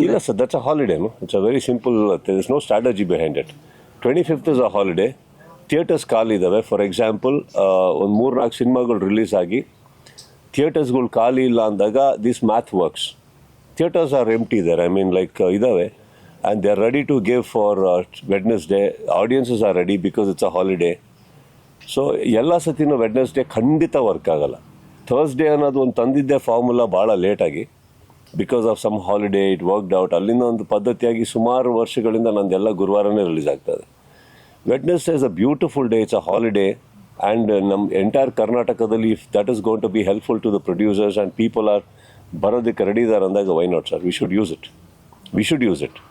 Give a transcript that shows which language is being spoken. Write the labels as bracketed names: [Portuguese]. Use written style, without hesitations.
[English] ಇಲ್ಲ sir, that's a holiday. It's a very simple. There is no strategy behind it. 25th is a holiday. [Kannada] Theatres ಖಾಲಿ ಇದ್ದಾವೆ. For example, ಒಂದು 3-4 ಸಿನಿಮಾಗಳು release ಆಗಿ ಥಿಯೇಟರ್ಸ್ಗಳು ಖಾಲಿ ಇಲ್ಲ ಅಂದಾಗ [English] This math works. Theatres are empty there, I mean like ಇದ್ದಾವೆ. And they are ready to give for Wednesday. Audiences are ready because it's a holiday. [Kannada] So ಎಲ್ಲ ಸತಿನೂ ವೆಡ್ನೆಸ್ಡೇ ಖಂಡಿತ ವರ್ಕ್ ಆಗಲ್ಲ. ಥರ್ಸ್ಡೇ ಅನ್ನೋದು ಒಂದು ತಂದಿದ್ದೆ ಫಾರ್ಮುಲಾ ಭಾಳ ಲೇಟಾಗಿ, [English] Because of some holiday it worked out. [Kannada] ಅಲ್ಲಿಂದ ಒಂದು ಪದ್ಧತಿಯಾಗಿ ಸುಮಾರು ವರ್ಷಗಳಿಂದ ನಂದೆಲ್ಲ ಗುರುವಾರನೇ ರಿಲೀಸ್ ಆಗ್ತದೆ. [English] Wednesday is a beautiful day, it's a holiday. And [Kannada] ನಮ್ಮ ಎಂಟೈರ್ ಕರ್ನಾಟಕದಲ್ಲಿ [English] if that is going to be helpful to the producers and people are [Kannada] ಬರೋದಕ್ಕೆ ready ಇದ್ದಾರೆ ಅಂದಾಗ, [English] Why not sir? We should use it.